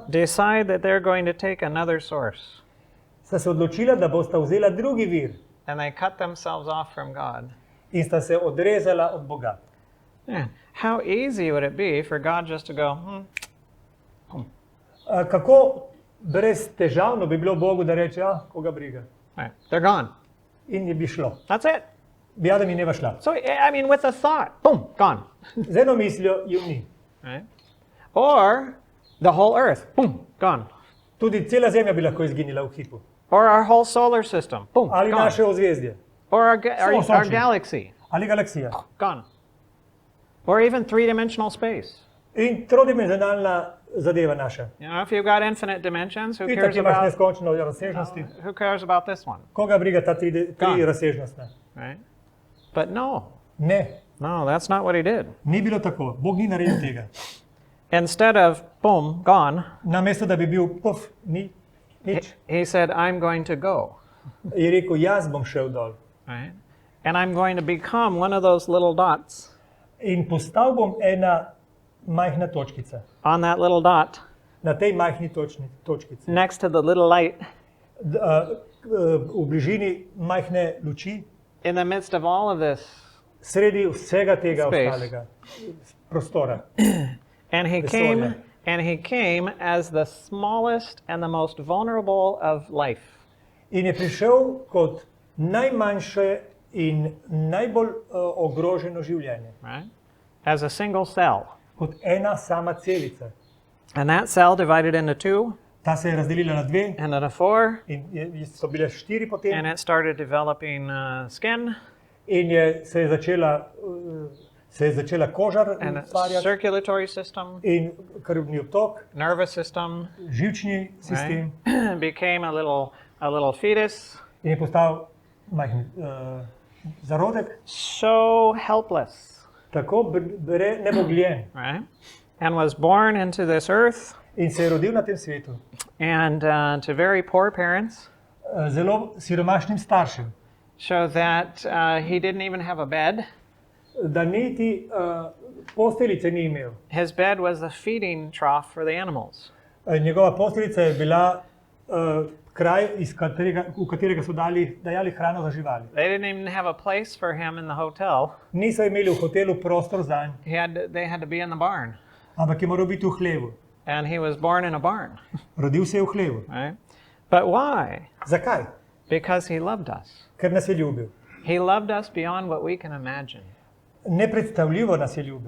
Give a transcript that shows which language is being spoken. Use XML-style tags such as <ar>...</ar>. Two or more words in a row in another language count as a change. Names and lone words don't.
<en>decide that they're going to take another source,</en> <sl>sta se odločila, da bosta vzela drugi vir</sl> <en>and they cut themselves off from God.</en> <sl>in sta se odrezala od Boga.</sl> <en>Man, how easy would it be for God just to go,</en> <sl>Kako brez težavno bi bilo Bogu, da reče, ja, koga briga.</sl> <en>Right. They're gone.</en> <sl>In je bi šlo.</sl> <en>That's it.</en> <sl>Bi Adam in Eva šla.</sl> <en>So, I mean, with a thought, boom, gone.</en> <sl>Z eno mislijo ju ni.</sl> <en>Right? Or the whole earth, boom, gone.</en> <sl>Tudi cela zemlja bi lahko izginila v hipu.</sl> <en>Or our whole solar system, boom,</en> <sl>Ali</sl> <en>gone.</en> <sl>naše ozvezdje.</sl> <en>Or our</en> <sl>Sončje.</sl> <en>galaxy,</en> <sl>Ali galaksija.</sl> <en>gone. Or even three-dimensional space.</en> <sl>In trodimenzionalna zadeva naša.</sl> <en>You know, if you've got infinite dimensions, who</en> <sl>Itak</sl> <en>cares</en> <sl>imaš</sl> <en>about</en> <sl>neskončno razsežnosti.</sl> <en>who cares about this one,</en> <sl>Koga briga ta tri</sl> <en>Gone.</en> <sl>razsežnostna?</sl> <en>right? But no,</en> <sl>Ne,</sl> <en>that's not what he did.</en> <sl>ni bilo tako. Bog ni naredil tega.</sl> <en>Instead of boom, gone,</en> <sl>Namesto, da bi bil puf, nič,</sl> <en>he said, I'm going to go,</en> <sl>je rekel, jaz bom šel dol.</sl> <en>right? And I'm going to become one of those little dots.</en> <sl>In postal bom ena majhna točkica.</sl> <en>On that little dot,</en> <sl>Na tej majhni točkici.</sl> <en>next to the little light,</en> <sl>V bližini majhne luči,</sl> <en>in the midst of all of this,</en> <sl>sredi vsega tega</sl> <en>Space.</en> <sl>ostalega prostora.</sl> <en>and he</en> <sl>Vesolja.</sl> <en>came as the smallest and the most vulnerable of life.</en> <sl>In je prišel kot najmanjše in najbolj ogroženo življenje.</sl> <en>Right? As a single cell.</en> <sl>Kot ena sama celica.</sl> <en>And that cell divided into two,</en> <sl>Ta se je razdelila na dve</sl> <en>and then a four,</en> <sl>in so bile štiri</sl> <en>and</en> <sl>potem.</sl> <en>it started developing skin</en> <sl>In se je začela koža</sl> <en>and a</en> <sl>ustvarjati</sl> <en>circulatory system,</en> <sl>in krvni obtok,</sl> <en>nervous system,</en> <sl>živčni sistem</sl> <en>right? Became a little fetus,</en> <sl>in je postal majhen zarodek,</sl> <en>so helpless,</en> <sl>tako nebogljen.</sl> <en>right? And was born into this earth,</en> <sl>In se je rodil na tem svetu</sl> <en>and to very poor parents,</en> <sl>zelo siromašnim staršem,</sl> <en>so that he didn't even have a bed.</en> <sl>da niti posteljice ni imel.</sl> <en>His bed was the feeding trough for the animals.</en> <sl>Njegova posteljica je bila kraj, v katerega so dajali hrano za živali.</sl> <en>They didn't even have a place for him in the hotel.</en> <sl>Niso imeli v hotelu prostor zanj,</sl> <en>They had to be in the barn.</en> <sl>ampak je moral biti v hlevu.</sl> <en>And he was born in a barn,</en> <sl>Rodil se je v hlevu.</sl> <en>right? But why?</en> <sl>Zakaj?</sl> <en>Because he loved us.</en> <sl>Ker nas je ljubil.</sl> <en>He loved us beyond what we can imagine.</en> <sl>Nepredstavljivo nas je ljubil.</sl>